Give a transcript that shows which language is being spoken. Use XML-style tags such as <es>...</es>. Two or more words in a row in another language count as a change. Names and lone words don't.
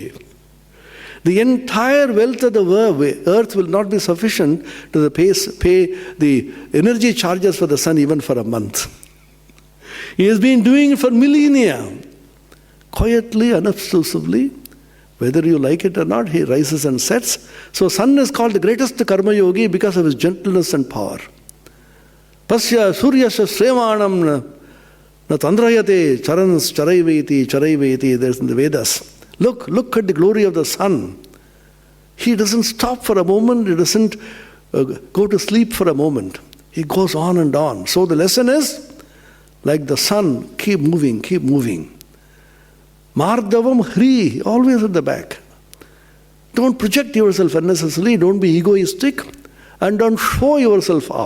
<en>The entire wealth of the earth will not be sufficient to pay the energy charges for the sun even for a month. He has been doing it for millennia, quietly, unobtrusively. Whether you like it or not, he rises and sets. So sun is called the greatest karma yogi because of his gentleness and power.</en> <sa>पश्य सूर्यस्य श्रेमाणं न तन्द्रयते चरन् चरैवेति,</sa> <en>there's in the Vedas. Look at the glory of the sun. He doesn't stop for a moment, he doesn't go to sleep for a moment. He goes on and on. So the lesson is, like the sun, keep moving.</en> <sa>मार्दवं ह्रीः,</sa> <en>always at the back. Don't project yourself unnecessarily, don't be egoistic, and don't show yourself off.</en>